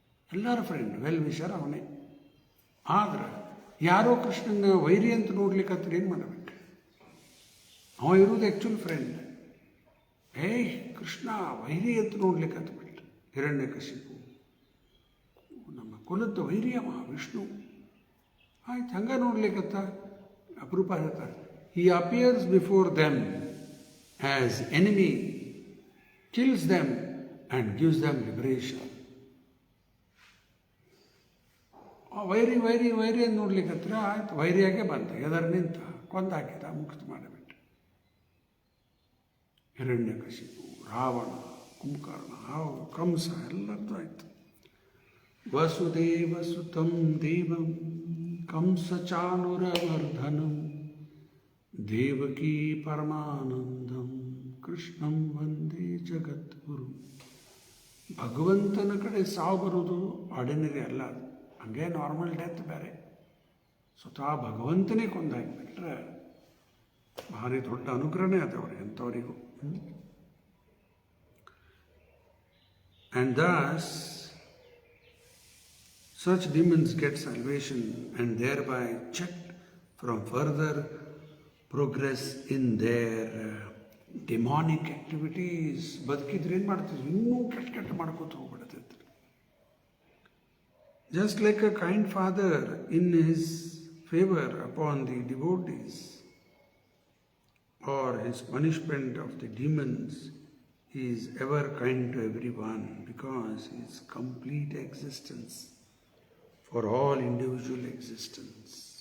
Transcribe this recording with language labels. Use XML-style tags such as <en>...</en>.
<kn>ಎಲ್ಲರ friend,</kn> <en>well wisher</en> <kn>ಅವನೇ. ಆದ್ರೆ ಯಾರೋ ಕೃಷ್ಣನ ವೈರಿ ಅಂತ ನೋಡ್ಲಿಕ್ಕೆ ಏನು ಮಾಡಬೇಕು? ಅವ ಇರೋದು</kn> <en>Actual friend.</en> <kn>ಕೃಷ್ಣ ವೈರಿ ಅಂತ ನೋಡ್ಲಿಕ್ಕೆ ಹತ್ಬಿಟ್ಟು ಹಿರಣ್ಯಕಶಿಪು ನಮ್ಮ ಕುಲದ ವೈರಿಯವ ವಿಷ್ಣು. ಆಯ್ತು, ಹಂಗೆ ನೋಡ್ಲಿಕ್ಕತ್ತ. ಅಪರೂಪ ಹೇಳ್ತಾರೆ,</kn> <en>He appears before them as enemy, kills them and gives them liberation.</en> <kn>ವೈರಿ ವೈರಿ ವೈರಿ ಅಂತ ನೋಡ್ಲಿಕ್ಕತ್ರ ಆಯ್ತು, ವೈರಿಯಾಗೆ ಬಂತ, ಎದರ್ ನಿಂತ ಕೊಂದಾಕಿದ, ಮುಕ್ತ ಮಾಡಿಬಿಟ್ಟ. ಹಿರಣ್ಯಕಶಿಪು, ರಾವಣ, ಕುಂಭಕರ್ಣ, ಕಂಸ ಎಲ್ಲರದ್ದು ಆಯ್ತು.</kn> <sa>ವಸುದೇವ ಸುತಂ ದೇವಂ ಕಂಸ ಚಾನುರವರ್ಧನಂ ದೇವಕೀ ಪರಮಾನಂದಂ ಕೃಷ್ಣಂ ವಂದೇ ಜಗದ್ಗುರು.</sa> <kn>ಭಗವಂತನ ಕಡೆ ಸಾವು ಬರೋದು ಆರ್ಡಿನರಿ ಅಲ್ಲ, ಅದು ಹಂಗೆ</kn> <en>normal death</en> <kn>ಬೇರೆ. ಸ್ವತಃ ಭಗವಂತನೇ ಕೊಂದಾಕಿಬಿಟ್ರೆ ಭಾರಿ ದೊಡ್ಡ ಅನುಗ್ರಹನೇ ಅದು ಅವ್ರಿಗೆ, ಎಂಥವರಿಗೂ.</kn> <en>And thus such demons get salvation and thereby checked from further progress in their demonic activities.</en> <kn>ಬದುಕಿದ್ರೆ ಏನು ಮಾಡ್ತಿದ್ರು, ಇನ್ನೂ ಕೆಟ್ಟ ಮಾಡ್ಕೋತ ಹೋಗ್ಬಿಡ್ತಿದ್ರು.</kn> <en>Just like a kind father in his favor upon the devotees or his punishment of the demons, he is ever kind to everyone because his complete existence for all individual existence.</en>